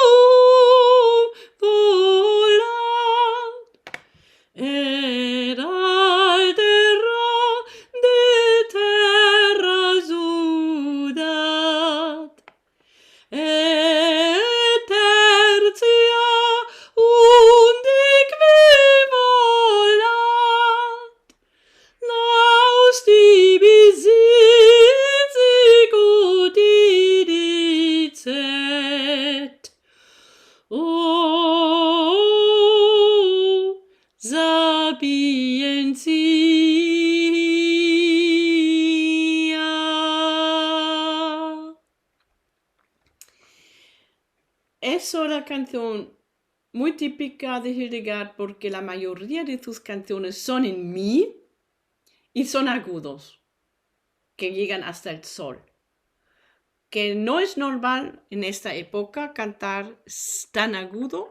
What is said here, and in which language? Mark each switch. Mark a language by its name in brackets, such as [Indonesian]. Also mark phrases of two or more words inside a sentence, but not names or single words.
[Latin] volat, et altera de terra sudat, et tertia undique volat, laus tibi sicut dicet. O sapientia. [Spanish] Es una canción muy típica de Hildegard porque la mayoría de sus canciones son en Mi y son agudos, que llegan hasta el Sol. Que no es normal en esta época cantar tan agudo.